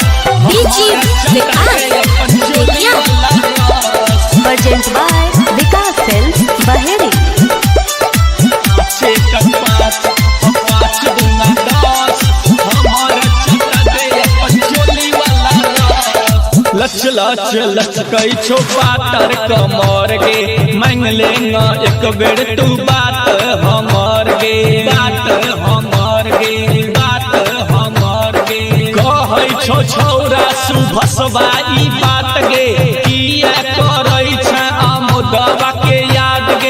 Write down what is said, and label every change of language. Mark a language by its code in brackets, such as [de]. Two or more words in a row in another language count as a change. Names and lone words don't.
[en] DJ Vikas, Present by Vikas Films, Baheri. [mai] पाँचे कन पाँच हम पाँच दूंगा दस हमारा चचा दे अपन चोली वाला रस लच लच लचकै छो पातर कमर गे मांग लेंगा एक बेर तू बात हमर गे बात हमर गे बात हमर गे कहै छो छौरा सुभसवा ई बात गे किया करै छै आमोदवा के याद गे